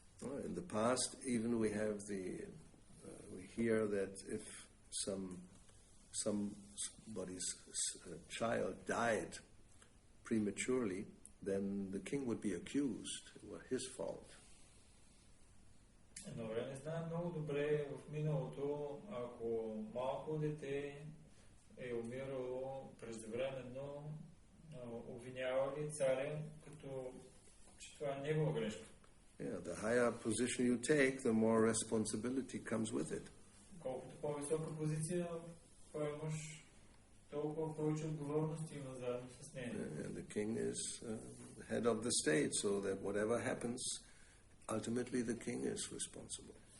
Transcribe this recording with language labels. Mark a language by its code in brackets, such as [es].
[en] In the past, even we have we hear that if somebody's child died prematurely, then the king would be accused. It was his fault. [bg] Едно време знаем много добре в миналото, ако малко дете е умирало преждевременно, обвинявали царя, като че това е негова грешка. [en] Yeah, the higher position you take, the more responsibility comes with it. [bg] Колкото по-висока позиция поемаш, толкова повече отговорности има заедно с нея. [en] And the king is the head of the state, so that whatever happens, ultimately the king is responsible.